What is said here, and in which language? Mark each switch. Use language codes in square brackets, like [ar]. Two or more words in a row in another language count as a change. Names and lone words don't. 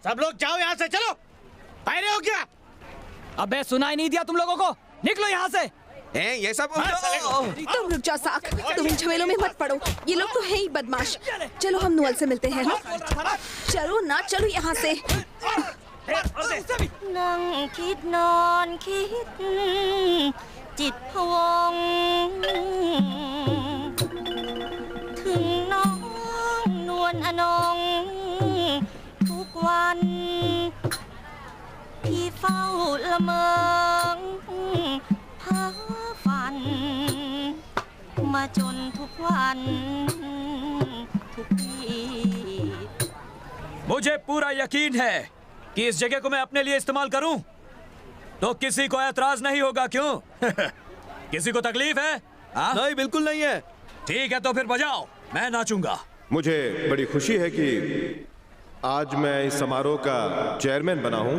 [hi] सब लोग जाओ यहाँ से, चलो। पहले हो क्या? अबे सुनाई नहीं दिया तुम लोगों को? निकलो यहाँ से। ये सब तुम रुक जाओ साक, तुम इन झमेलों में मत पड़ो। ये लोग तो है ही बदमाश। चलो हम नुअल से मिलते हैं। चलो ना, चलो यहाँ से। [th] นั่งคิดนอนคิดจิตพะวงถึงน้องนวลอนงทุกวันพี่เฝ้าละเมอเพ้อฝันมาจนทุกวันทุกปี [hi] मुझे पूरा यकीन है कि इस जगह को मैं अपने लिए इस्तेमाल करूं तो किसी को ऐतराज नहीं होगा, क्यों? किसी को तकलीफ है? नहीं, बिल्कुल नहीं है। ठीक है तो फिर बजाओ, मैं नाचूंगा। मुझे बड़ी खुशी है कि आज मैं इस समारोह का चेयरमैन बना हूं।